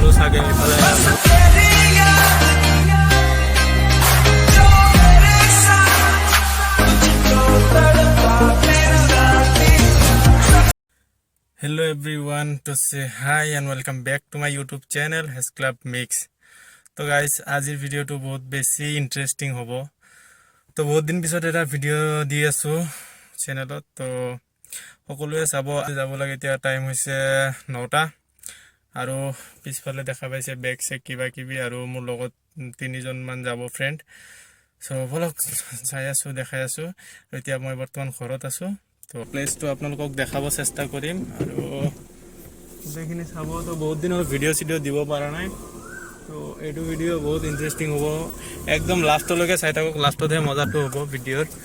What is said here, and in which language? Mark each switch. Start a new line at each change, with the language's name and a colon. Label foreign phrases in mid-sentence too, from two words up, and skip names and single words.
Assamese: লাগে এইফালে
English: Hello everyone, to say hi and welcome back to my YouTube channel Hes Club Mix.
Assamese: तो गाइस আজিৰ ভিডিওটো বহুত বেছি ইন্টারেস্টিং হ'ব তো বহুত দিন পিছত এটা ভিডিও দি আছো চেনেলত তো সকলোৱে চাব যাব লাগে এতিয়া টাইম হৈছে 9টা আৰু পিছফালে দেখা পাইছে বেক চেক কিবা কিবি আৰু মোৰ লগত তিনিজন মান যাব ফ্ৰেন্ড সো ভলক চাই আছো দেখাই আছো এতিয়া মই বৰ্তমান ঘৰত আছো তো প্লেসটো আপোনালোকক দেখাব চেষ্টা কৰিম আৰু দেখিনে চাব তো বহুত দিনৰ ভিডিও দিব পৰা নাই তো এইটো ভিডিও বহুত ইন্টারেস্টিং হ'ব একদম লাষ্টলৈকে চাই থাকক লাষ্টতে মজাটো হ'ব ভিডিওৰ